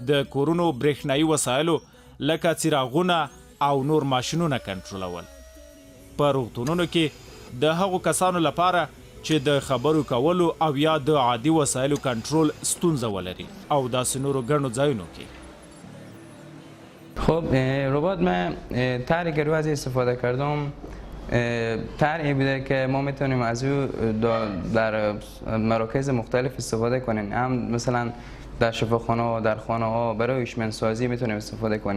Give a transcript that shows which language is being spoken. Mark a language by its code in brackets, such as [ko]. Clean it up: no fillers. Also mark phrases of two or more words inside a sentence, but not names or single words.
[ps] د کورونو برېښنایي وسایلو لکه څراغونه او نور ماشینونه کنټرولول. په روغتونونو کې د هغو کسانو لپاره چې د خبرو کولو او یا د عادي وسایلو کنټرول ستونزه ولري او داسې نورو ګڼو ځایونو کې. [fa] خب ربات من طرحی که رو از استفاده کردم طرحی بوده که ما میتونیم از او در مراکز مختلف استفاده کنیم، هم مثلا در شفاخانه ها، در خانه ها برای هوشمندسازی میتونیم استفاده کنیم.